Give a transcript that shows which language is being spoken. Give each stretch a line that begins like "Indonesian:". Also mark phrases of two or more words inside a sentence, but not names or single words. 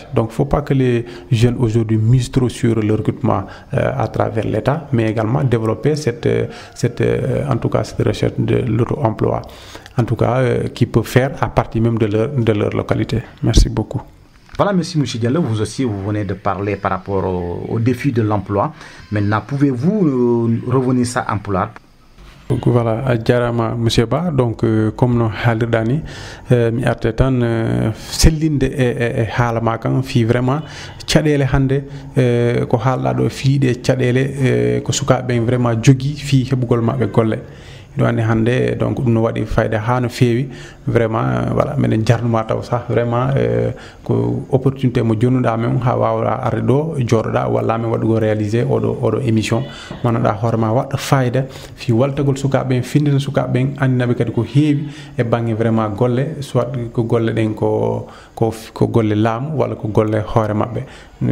French: Donc, il ne faut pas que les jeunes aujourd'hui misent trop sur le recrutement à travers l'État, mais également développer en tout cas, cette recherche de l'auto-emploi, en tout cas, qui peut faire à partir même de leur localité. Merci beaucoup. Voilà, monsieur Diallo, vous aussi, vous venez de parler par rapport au défi de l'emploi. Maintenant, pouvez-vous revenir ça en pulaar? Donc voilà,
Fula: jarama monsieur Ba, donc comme no haalirɗani mi arte tan sellinde e haala ma kan fi vraiment caɗele hande ko haalɗa ɗo fiiɗe caɗele ko sukaɓe vraiment jogui fi heɓugol mabɓe golle. ɗo andi hande donc ɗum no waɗi fayda ha no feewi
French: vraiment voilà
Fula: minen jarnuma taw sa vraiment ko opportunité mo jonnuɗa men ha wawɗa arde ɗo jooɗoɗa walla men waɗugo réalisé oɗo émission manoɗa hoorema waɗɗo fayda fi waltagol sukaɓeɓen findina sukaɓeɓen andinaɓe kadi ko heewi e banggue vraiment golle soit ko golle ɗen ko golle laamu walla ko golle hoore mabɓe mi